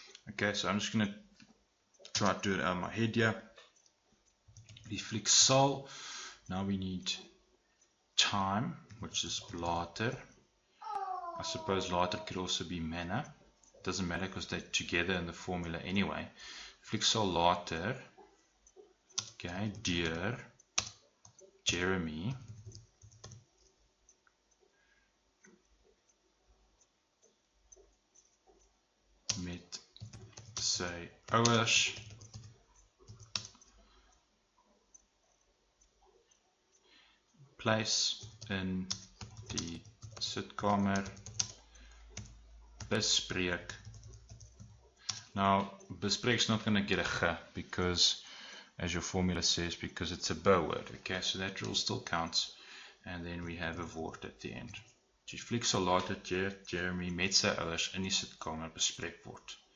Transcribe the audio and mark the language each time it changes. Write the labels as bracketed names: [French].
[English] Okay, so I'm just going to try to do it out of my head here. [Afrikaans] Die fliek sal. [English] Now we need time, which is later. I suppose later could also be manner. Doesn't matter because they're together in the formula anyway. [Afrikaans] Fliek sal later. Okay, deur Jeremy met sy ouers place in die sitkamer bespreek. [English] Now, bespreek is not going to get a g because, as your formula says, because it's a word. Okay, so that rule still counts, and then we have a woord at the end. [Afrikaans] Die fliek sal later Jeremy met sy ouers in die sitkamer bespreek word.